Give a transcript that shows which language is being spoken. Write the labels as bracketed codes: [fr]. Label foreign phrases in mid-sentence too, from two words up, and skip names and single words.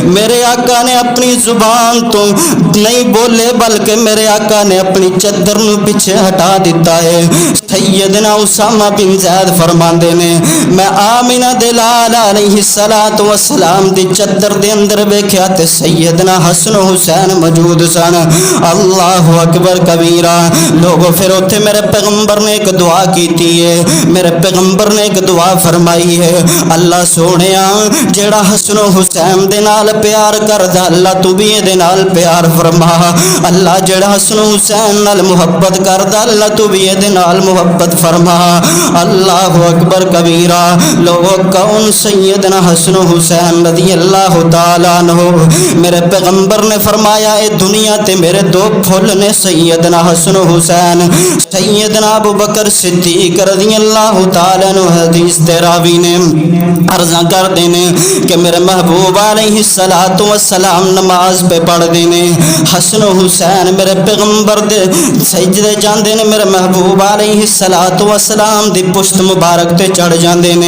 [pa] میرے آقا نے اپنی زبان تو نہیں بولے بلکہ میرے آقا نے اپنی چادر نوں پیچھے ہٹا دتا ہے. سیدنا اسامہ بن زید فرماندے نے میں آمنہ دے لال [ar] عليه الصلاة والسلام [pa] دی چادر دے اندر ویکھیا تے سیدنا حسن حسین موجود سن. [ar] الله أكبر كبيرا. [pa] لوگو پھر اتھے میرے پیغمبر نے اک دعا کیتی ہے. میرے پیغمبر نے اک دعا فرمائی ہے، اللہ سوہنیا جیہڑا حسن حسین دے نال پیار کردا اللہ تو بھی اہدے نال پیار فرما. اللہ جیہڑا حسن حسین نال محبت کردا اللہ تو بھی اہدے نال محبت فرما. [ar] الله أكبر كبيرا. [pa] لوگو کون سیدنا حسن حسین [ar] رضي الله تعالى عنه? [pa] میرے پیغمبر نے فرمایا اے دنیا تے میرے دو پھل نے سیدنا حسن حسین سیدنا ابو بکر صدیق [ar] رضي الله تعالى عنه [pa] حدیث دے راوی نے عرضاں کر دینے کہ میرے محبوب [ar] عليه الصلاة والسلام [pa] نماز پے پڑھ دینے حسن حسین میرے پیغمبر دے سجدے جاندے نے میرے محبوب [ar] عليه الصلاة والسلام [pa] دی پشت مبارک تے چڑھ جاندے نے.